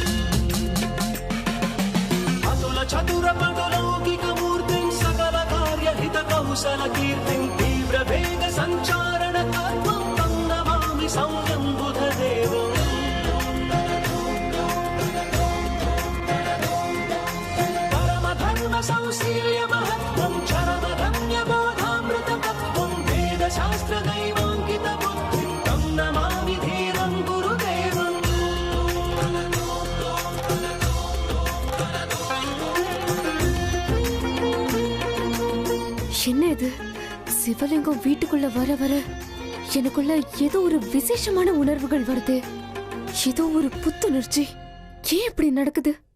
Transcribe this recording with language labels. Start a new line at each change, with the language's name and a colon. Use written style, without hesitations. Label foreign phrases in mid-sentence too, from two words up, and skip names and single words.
Sanskrit: अतुल चतुर पटलौकिक मूर्तिं सकल कार्य हित कौशल कीर्तिं तीव्र वेग संचारण तत्त्वं तं नमामि संयं बुधदेवम् संशील्य महत्त्वं चरमधन्य बोधामृततत्त्वं वेदशास्त्रदैवाङ्कितबुद्धिं तं नमामि धीरं गुरुदेवम्
Tamil: என்ன இது சிவலிங்கம் வீட்டுக்குள்ள வர வர எனக்குள்ள ஏதோ ஒரு விசேஷமான உணர்வுகள் வருது. ஏதோ ஒரு புத்துணர்ச்சி. ஏன் இப்படி நடக்குது?